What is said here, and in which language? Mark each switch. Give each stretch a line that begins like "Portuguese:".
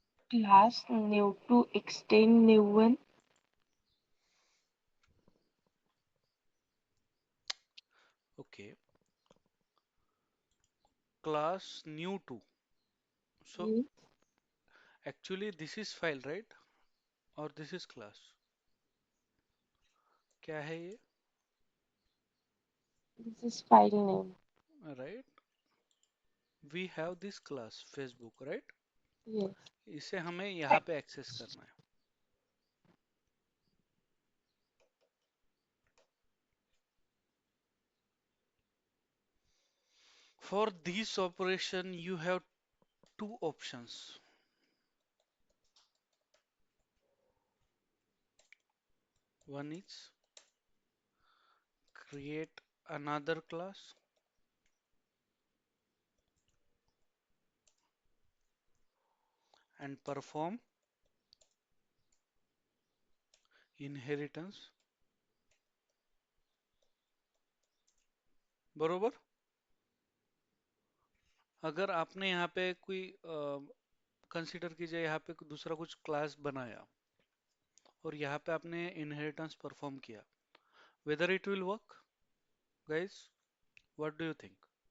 English: Class new to extend new one. Okay, class new to, so Yes, actually this is file, right?
Hindi: और
English: this is class,
Hindi: क्या है ये,
English: this is file name. right? We have this class Facebook, right? Yes.
Hindi: इसे हमें यहाँ पे access करना है।
English: For this operation you have two options. One is create another class, and perform inheritance, बरोबर?
Hindi: अगर आपने यहाँ पे कोई कंसीडर कीजिए, यहाँ पे दूसरा कुछ क्लास बनाया और यहाँ पे आपने इनहेरिटेंस परफॉर्म किया,
English: Whether it will work guys? What do you think?